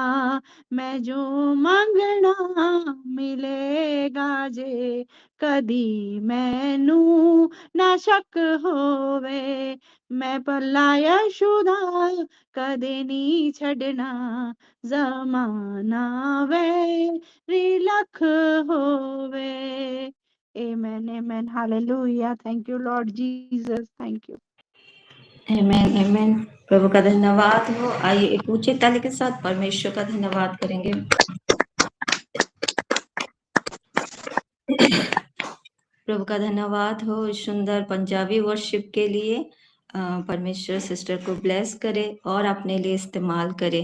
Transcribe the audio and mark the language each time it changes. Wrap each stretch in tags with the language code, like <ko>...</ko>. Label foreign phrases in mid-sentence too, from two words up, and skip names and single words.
<pa>ਮੈਂ ਜੋ ਮੰਗਣਾ ਮਿਲੇਗਾ ਜੇ, ਕਦੀ ਮੈਨੂੰ ਨਾ ਸ਼ੱਕ ਹੋਵੇ। ਮੈਂ ਪੱਲਾ ਯੀਸ਼ੂ ਦਾ ਕਦੇ ਨਹੀਂ ਛੱਡਣਾ, ਜ਼ਮਾਨਾ ਵੈਰੀ ਲੱਖ ਹੋਵੇ।</pa> <en>Amen, amen, hallelujah. Thank you, Lord Jesus. Thank you.</en> <hi>आमेन आमेन। प्रभु का धन्यवाद हो। आइए एक ऊंचे ताली के साथ परमेश्वर का धन्यवाद करेंगे। प्रभु का धन्यवाद हो इस सुंदर पंजाबी वर्शिप के लिए। परमेश्वर सिस्टर को ब्लेस करे और अपने लिए इस्तेमाल करे।</hi>